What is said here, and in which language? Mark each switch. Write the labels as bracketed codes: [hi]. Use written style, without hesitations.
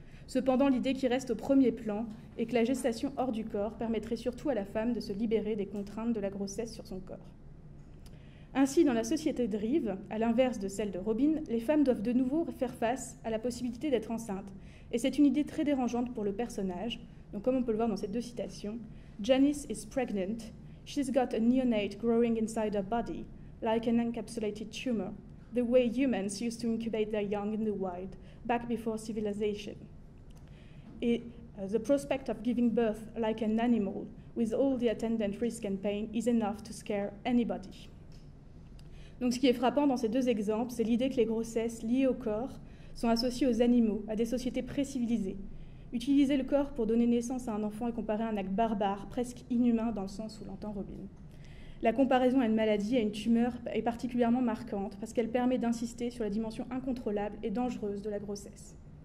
[fr] Cependant, l'idée qui reste au premier plan est que la gestation hors du corps permettrait surtout à la femme de se libérer des contraintes de la grossesse sur son corps. Ainsi, dans la société de Reeve, à l'inverse de celle de Robin, les femmes doivent de nouveau faire face à la possibilité d'être enceintes. Et c'est une idée très dérangeante pour le personnage. Donc, comme on peut le voir dans ces deux citations, [en] Janice is pregnant. She's got a neonate growing inside her body, like an encapsulated tumor, the way humans used to incubate their young in the wild, back before civilization. Et the prospect of giving birth like an animal, with all the attendant risk and pain, is enough to scare anybody. [fr] Donc ce qui est frappant dans ces deux exemples, c'est l'idée que les grossesses liées au corps sont associées aux animaux, à des sociétés pré-civilisées. Utiliser le corps pour donner naissance à un enfant est comparé à un acte barbare, presque inhumain dans le sens où l'entend Robin. La comparaison à une maladie, à une tumeur, est particulièrement marquante parce qu'elle permet d'insister sur la dimension incontrôlable et dangereuse de la grossesse.